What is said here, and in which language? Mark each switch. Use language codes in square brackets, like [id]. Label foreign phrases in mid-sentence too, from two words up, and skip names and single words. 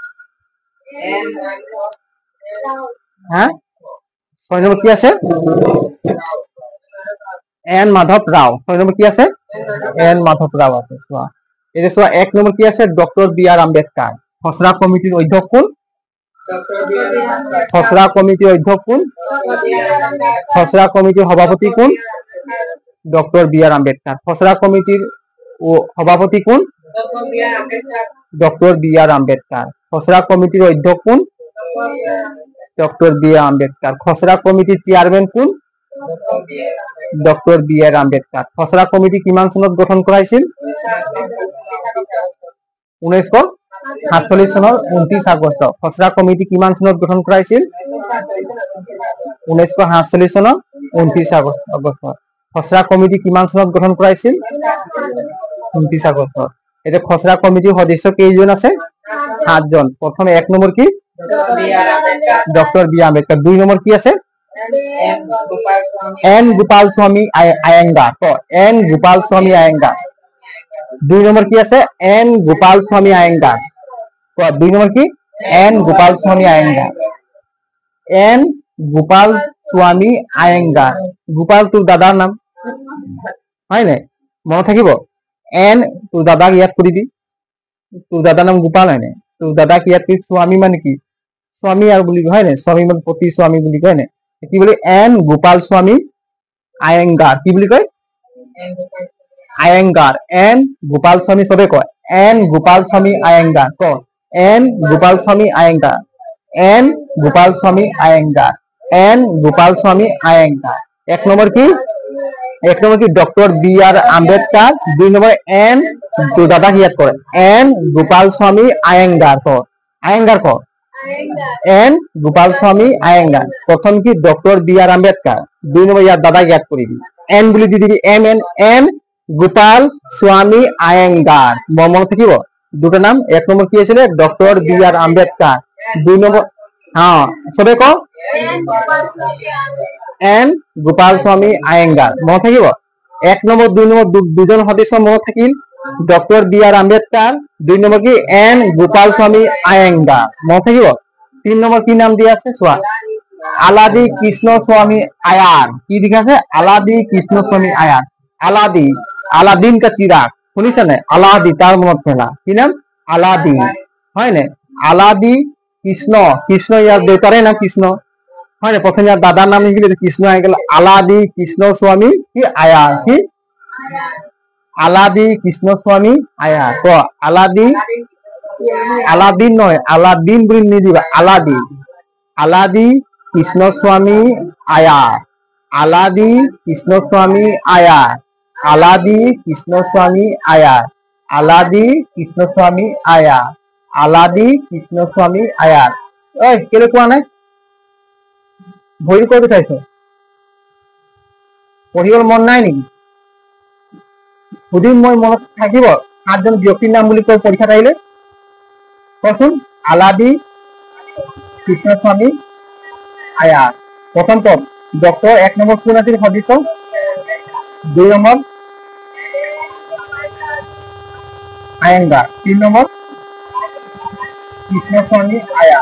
[as] 6 নম্বৰ কি আছে এন মাধৱ ৰাও 6 নম্বৰ কি আছে এন মাধৱ ৰাও আছে চোৱা এটা চোৱা 1 নম্বৰ কি আছে ডক্টৰ বি আৰ আম্বেদকাৰ খসৰা কমিটিৰ অধ্যক্ষ কোন খসৰা কমিটিৰ অধ্যক্ষ কোন খসৰা কমিটিৰ সভাপতি কোন ডক্টৰ বি আৰ আম্বেদকাৰ খসৰা কমিটিৰ সভাপতি কোন? [bn] ডক্টর বি আর আম্বেদকার। খসড়া কমিটির অধ্যক্ষ কোন? ডক্টর বি আর আম্বেদকার। খসড়া কমিটির চেয়ারম্যান কোন? ডক্টর বি আর আম্বেদকার। [as] খসড়া কমিটি কিমান চনত গঠন কৰা হৈছিল? 1947 চনৰ 29 আগষ্ট। খসড়া কমিটি কিমান চনত গঠন কৰা হৈছিল? 1947 চনৰ 29 আগষ্ট। খসড়া কমিটি কিমান চনত গঠন কৰা হৈছিল? 29 আগষ্ট। এতিয়া খসড়া কমিটিৰ সদস্য কেইজন আছে? 7 জন। প্ৰথমে 1 নম্বৰ কি? ডক্টর বি আম্বেদকার। 2 নম্বর কি আছে? এন গোপাল স্বামী আয়েঙ্গার। তো এন গোপাল স্বামী আয়েঙ্গার। 2 নম্বর কি আছে? এন গোপাল স্বামী আয়েঙ্গার। তো 2 নম্বর কি? এন গোপাল স্বামী আয়েঙ্গার। এন গোপাল স্বামী আয়েঙ্গার। গোপাল তোর দাদার নাম হয় নাই? মনত থাকিব। এন তোর দাদাক ইয়াদ কৰিবি। তোর দাদার নাম গোপাল হয় নাই? তোর দাদাক ইয়াদ কৰি স্বামী মানে কি? স্বামী আর বুলি হয় না, স্বামী মানে পতি স্বামী বুলি কয় না। কি বলে? এন গোপাল স্বামী আয়েঙ্গার। কি বুলি কয়? আয়েঙ্গার। এন গোপাল স্বামী সবে কয় এন গোপাল স্বামী আয়েঙ্গার। ক এন গোপাল স্বামী আয়েঙ্গার। এন গোপাল স্বামী আয়েঙ্গার। এন গোপাল স্বামী আয়েঙ্গার। 1 নম্বর কি? 1 নম্বর কি? ডক্টর বি আর আম্বেদকার। 2 নম্বর এন তো দাদা কি ইয়াদ করে? এন গোপাল স্বামী আয়েঙ্গার। ক আয়েঙ্গার ক এন গোপাল স্বামী আয়েঙ্গার। প্রথম কি? ডক্টর বি আর আম্বেদকার। 2 নম্বর ইয়ার দাদা ইয়াদ করিবি। এন বুলি দি দিবি। এম এন এন গোপাল স্বামী আয়েঙ্গার। মনে থাকিব দুটো নাম। 1 নম্বর কি আছিল? ডক্টর বি আর আম্বেদকার। 2 নম্বর হ্যাঁ সবে ক এন গোপাল স্বামী আয়েঙ্গার। মনে থাকিব। 1 নম্বর 2 নম্বর দুজন সদস্য মনত থাকিল। ডক্টর বি আর আম্বেদকার। 2 নম্বর কি? এন গোপাল স্বামী আয়েঙ্গার। মনে থাকিব। 3 নম্বর কি নাম দিয়ে আছে চোৱা? আলাদি কৃষ্ণ স্বামী আয়ার। কি লিখা আছে? আলাদি কৃষ্ণ স্বামী আয়ার। আলাদি [hi] अलादीन का चिराग। [as] শুনিছা নাই? আলাদি তার মনত পেলা। কি নাম? আলাদি হয় নাই? আলাদি কৃষ্ণ। কৃষ্ণ ইয়ার দেউতারে নাম কৃষ্ণ হয় না? প্রথমে ইয়ার দাদার নাম লিখিলে কৃষ্ণ হয়ে গেল। আলাদি কৃষ্ণ স্বামী কি আয়ার। কি আলাদি কৃষ্ণ স্বামী আয়ার। তো আলাদি আলাদিন নয়, আলাদিন বলে নিদিবা। আলাদি আলাদি কৃষ্ণ স্বামী আয়ার। আলাদি কৃষ্ণ স্বামী আয়ার। আলাদি কৃষ্ণ স্বামী আয়ার। আলাদি কৃষ্ণ স্বামী আয়ার। আলাদি কৃষ্ণ স্বামী আয়ার। ওই কেলে কোৱা নাই? ভৰি কৈ দেখাইছ? পঢ়িবলৈ মন নাই নেকি? সুধিম মই, মনত থাকিব? 7 জন ব্যক্তিৰ নাম বুলি কৈ পৰীক্ষাত আহিলে কচোন। আলাদি কৃষ্ণ স্বামী আয়ার। প্রথম পদ ডক্টর। 1 নম্বর কোন আছিল সদস্য? 2 নম্বর আয়েঙ্গার। 3 নম্বর কৃষ্ণস্বামী আয়ার।